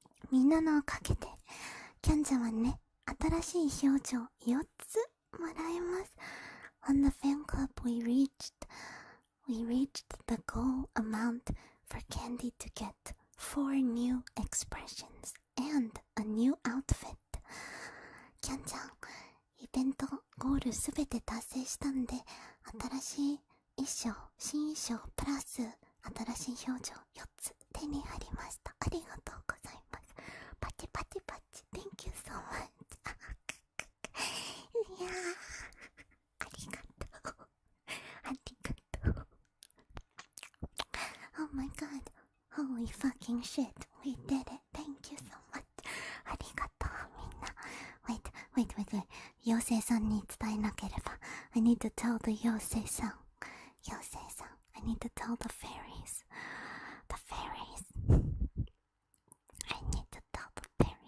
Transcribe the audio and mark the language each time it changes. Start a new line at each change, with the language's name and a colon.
Japanese: みんなのおかげでキャンちゃんはね、新しい表情4つもらえます。
English: On the fan club we reached the goal amount for Kyandie to get 4 new expressions and a new outfit.
Japanese: キャンちゃん、イベントゴールすべて達成したんで、新しい衣装、新衣装プラス新しい表情4つ手に入りました。ありがとうございます。
English: パチパチパチ。Thank you so much.
Japanese: いやー、ありがとう。ありがとう。
English: Oh my god. Holy fucking shit. We did it. Thank you so much.
Japanese: ありがとう、みんな。Wait. 妖精さんに伝えなければ。
English: I need to tell the 妖精さん。 I need to tell the fairies. I need to tell the fairies.